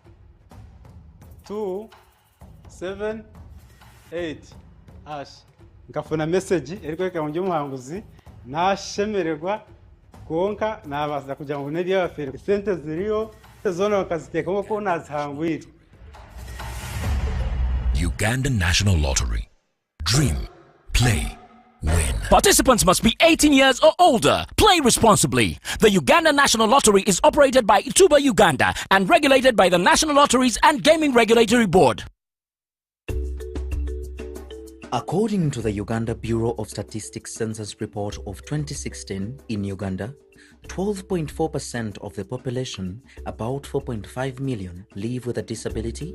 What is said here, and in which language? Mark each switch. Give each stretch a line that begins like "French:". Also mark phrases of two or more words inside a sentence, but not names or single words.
Nyankole: 278 ngafuna message erikweka mu muhanguzi nashemererwa konka nabaza kugira ngo neri yafere sente ziriyo zona bakaziteka ko nazihangwire.
English: Uganda National Lottery. Dream, play, win. Participants must be 18 years or older. Play responsibly. The Uganda National Lottery is operated by Juba, Uganda and regulated by the National Lotteries and Gaming Regulatory Board. According to the Uganda Bureau of Statistics Census Report of 2016, in Uganda, 12.4% of the population, about 4.5 million, live with a disability.